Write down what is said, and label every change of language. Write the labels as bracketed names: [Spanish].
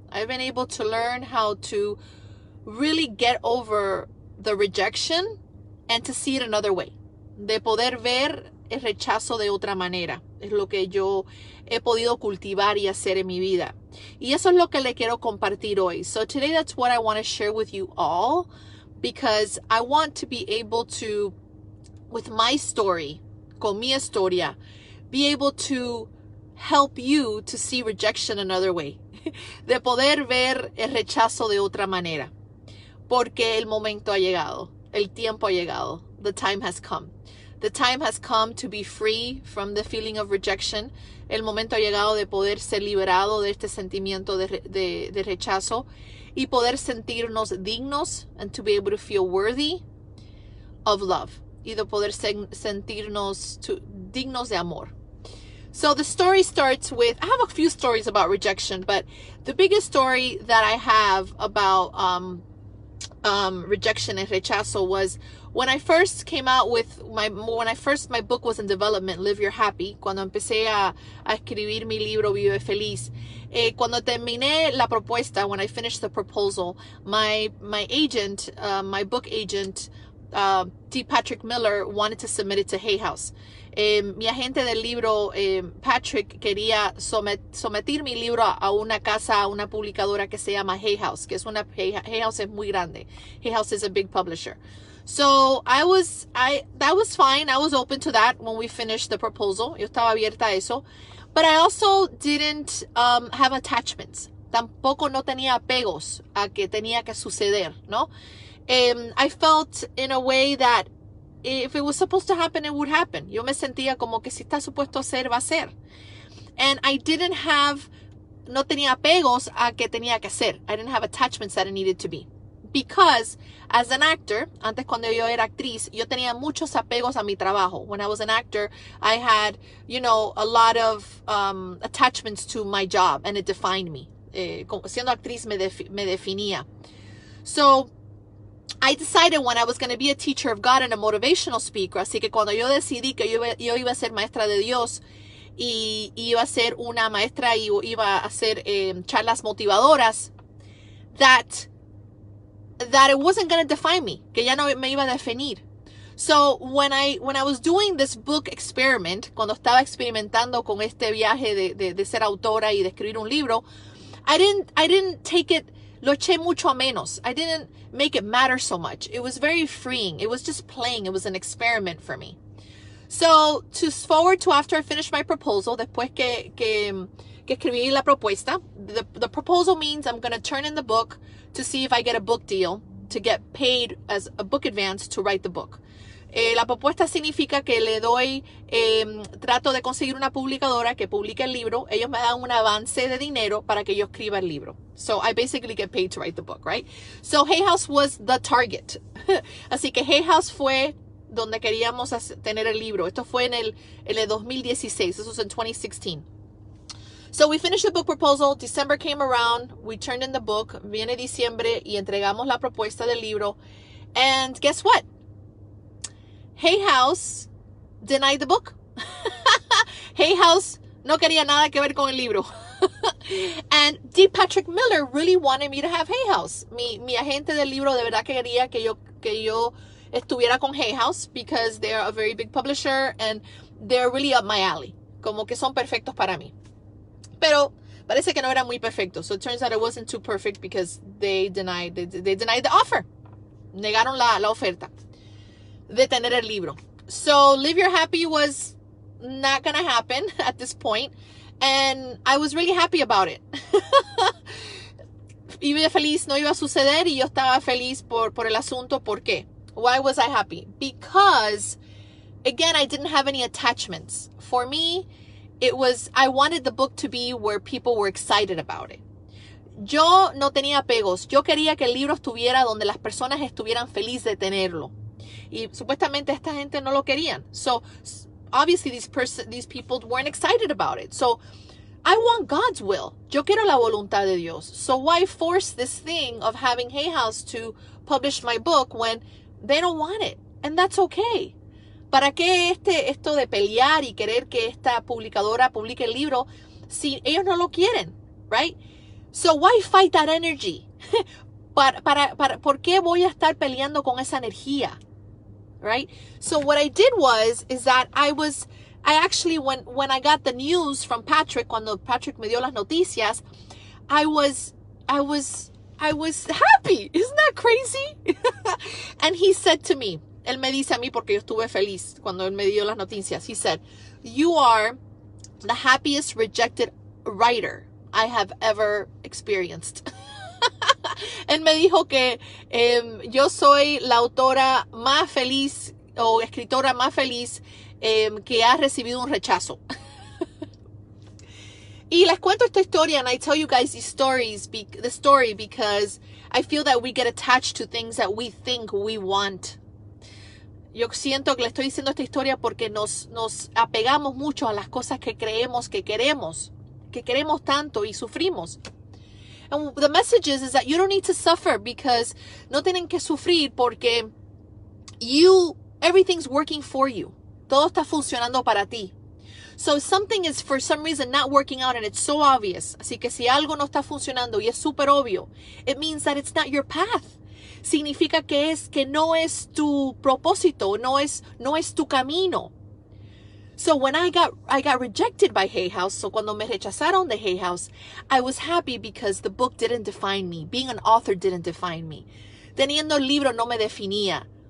[English] I've been able to learn how to really get over the rejection and to see it another way. [Spanish] De poder ver el rechazo de otra manera. Es lo que yo he podido cultivar y hacer en mi vida. Y eso es lo que le quiero compartir hoy. [English] So today that's what I want to share with you all, because I want to be able to, with my story, [Spanish] con mi historia, [English] be able to help you to see rejection another way. [Spanish] De poder ver el rechazo de otra manera. Porque el momento ha llegado. El tiempo ha llegado. [English] The time has come. The time has come to be free from the feeling of rejection. [Spanish] El momento ha llegado de poder ser liberado de este sentimiento de rechazo y poder sentirnos dignos, [English] and to be able to feel worthy of love. [Spanish] Y de poder sentirnos dignos de amor. [English] So the story starts with, I have a few stories about rejection, but the biggest story that I have about rejection and rechazo was when I first came out with my book was in development, Live Your Happy, [Spanish] cuando empecé a escribir mi libro Vive Feliz. Cuando terminé la propuesta, [English] when I finished the proposal, my agent, my book agent, T. Patrick Miller, wanted to submit it to Hay House. [Spanish] Mi agente del libro, Patrick, quería someter mi libro a una casa, a una publicadora que se llama Hay House, que es Hay House es muy grande. [English] Hay House is a big publisher. So that was fine. I was open to that when we finished the proposal. [Spanish] Yo estaba abierta a eso. [English] But I also didn't have attachments. [Spanish] Tampoco no tenía apegos a que tenía que suceder, ¿no? [English] I felt in a way that if it was supposed to happen, it would happen. [Spanish] Yo me sentía como que si está supuesto a ser, va a ser. [English] And I didn't have, [Spanish] no tenía apegos a que tenía que hacer. [English] I didn't have attachments that it needed to be. Because as an actor, [Spanish] antes cuando yo era actriz, yo tenía muchos apegos a mi trabajo. [English] When I was an actor, I had, you know, a lot of attachments to my job, and it defined me. [Spanish] Siendo actriz me definía. [English] So I decided when I was going to be a teacher of God and a motivational speaker, [Spanish] así que cuando yo decidí que yo iba a ser maestra de Dios y iba a ser una maestra y iba a hacer charlas motivadoras, [English] that it wasn't going to define me, [Spanish] que ya no me iba a definir. [English] So when I was doing this book experiment, [Spanish] cuando estaba experimentando con este viaje de ser autora y de escribir un libro, [English] I didn't take it, [Spanish] lo eché mucho a menos. [English] I didn't make it matter so much. It was very freeing. It was just playing. It was an experiment for me. So to forward to after I finished my proposal, [Spanish] después que escribí la propuesta, [English] the proposal means I'm going to turn in the book to see if I get a book deal, to get paid as a book advance to write the book. [Spanish] La propuesta significa que le doy, trato de conseguir una publicadora que publique el libro. Ellos me dan un avance de dinero para que yo escriba el libro. [English] So I basically get paid to write the book, right? So Hay House was the target. [Spanish] Así que Hay House fue donde queríamos tener el libro. Esto fue en el 2016. [English] This was in 2016. So we finished the book proposal. December came around. We turned in the book. Viene diciembre y entregamos la propuesta del libro. And guess what? Hay House denied the book. [Spanish] Hay House no quería nada que ver con el libro. [English] And D. Patrick Miller really wanted me to have Hay House. [Spanish] Mi agente del libro de verdad quería que yo estuviera con Hay House [English] because they're a very big publisher and they're really up my alley. [Spanish] Como que son perfectos para mí. Pero parece que no era muy perfecto. [English] So it turns out it wasn't too perfect because they denied the offer. [Spanish] Negaron la oferta de tener el libro. [English] So Live Your Happy was not gonna happen at this point, and I was really happy about it. [Spanish] Vive Feliz no iba a suceder y yo estaba feliz por el asunto. ¿Por qué? [English] Why was I happy? Because again, I didn't have any attachments. For me, it was, I wanted the book to be where people were excited about it. [Spanish] Yo no tenía apegos. Yo quería que el libro estuviera donde las personas estuvieran felices de tenerlo. Y supuestamente esta gente no lo querían. [English] So obviously these people weren't excited about it. So I want God's will. [Spanish] Yo quiero la voluntad de Dios. [English] So why force this thing of having Hay House to publish my book when they don't want it? And that's okay. [Spanish] ¿Para qué esto de pelear y querer que esta publicadora publique el libro si ellos no lo quieren? [English] Right? So why fight that energy? [Spanish] ¿Por qué voy a estar peleando con esa energía? [English] Right? So what I did is that I actually, when I got the news from Patrick, [Spanish] cuando Patrick me dio las noticias, [English] I was happy. Isn't that crazy? And he said to me, [Spanish] él me dice a mí porque yo estuve feliz cuando él me dio las noticias. [English] He said, you are the happiest rejected writer I have ever experienced. [Spanish] Él me dijo que yo soy la autora más feliz o escritora más feliz que ha recibido un rechazo. Y les cuento esta historia, [English] and I tell you guys the story because I feel that we get attached to things that we think we want. [Spanish] Yo siento que le estoy diciendo esta historia porque nos apegamos mucho a las cosas que creemos que queremos tanto y sufrimos. [English] And the message is that you don't need to suffer because [Spanish] no tienen que sufrir porque [English] everything's working for you. [Spanish] Todo está funcionando para ti. [English] So something is for some reason not working out and it's so obvious. [Spanish] Así que si algo no está funcionando y es súper obvio, [English] it means that it's not your path. [Spanish] Significa que no es tu propósito, no es tu camino. [English] So when I got rejected by Hay House, [Spanish] so cuando me rechazaron de Hay House, [English] I was happy because the book didn't define me. Being an author didn't define me. [Spanish] Teniendo el libro no me definía.